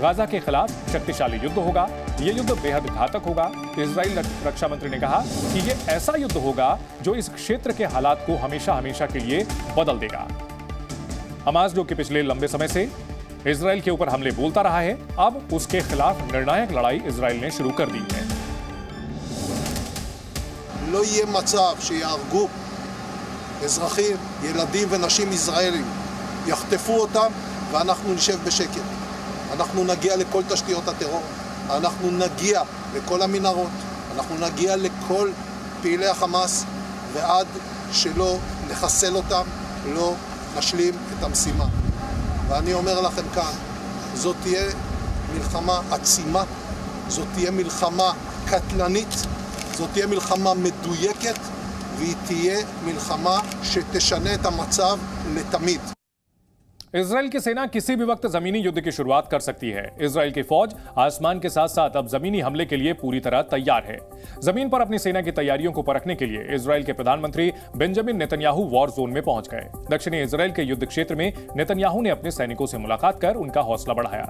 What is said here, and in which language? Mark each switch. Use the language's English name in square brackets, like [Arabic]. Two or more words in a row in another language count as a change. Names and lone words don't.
[Hindi] गाजा के खिलाफ शक्तिशाली युद्ध होगा, यह युद्ध बेहद घातक होगा। इजराइल रक्षा मंत्री ने कहा कि यह ऐसा युद्ध होगा जो इस क्षेत्र के हालात को हमेशा हमेशा के लिए बदल देगा। हमास जो कि पिछले लंबे समय से इजराइल के ऊपर हमले बोलता रहा है, अब उसके खिलाफ निर्णायक लड़ाई इजराइल ने शुरू कर दी है। [Hebrew] לא יהיה מצב שיהרגו אזרחים, ילדים ונשים ישראלים, יחטפו אותם ואנחנו נשב בשקט. אנחנו נגיע לכל תשתיות הטרור, אנחנו נגיע לכל המנהרות, אנחנו נגיע לכל פעילי החמאס, ועד שלא נחסל אותם, לא נשלים את המשימה. ואני אומר לכם כאן, זאת תהיה מלחמה עצימה, זאת תהיה מלחמה קטלנית, זאת תהיה מלחמה מדויקת, והיא תהיה מלחמה שתשנה את המצב לתמיד. [Hindi] इजराइल की सेना किसी भी वक्त जमीनी युद्ध की शुरुआत कर सकती है। इजराइल की फौज आसमान के साथ साथ अब जमीनी हमले के लिए पूरी तरह तैयार है। जमीन पर अपनी सेना की तैयारियों को परखने के लिए इजराइल के प्रधानमंत्री बेंजामिन नेतन्याहू [English] war zone [Hindi] में पहुंच गए। दक्षिणी इजराइल के युद्ध क्षेत्र में नेतन्याहू ने अपने सैनिकों से मुलाकात कर उनका हौसला बढ़ाया।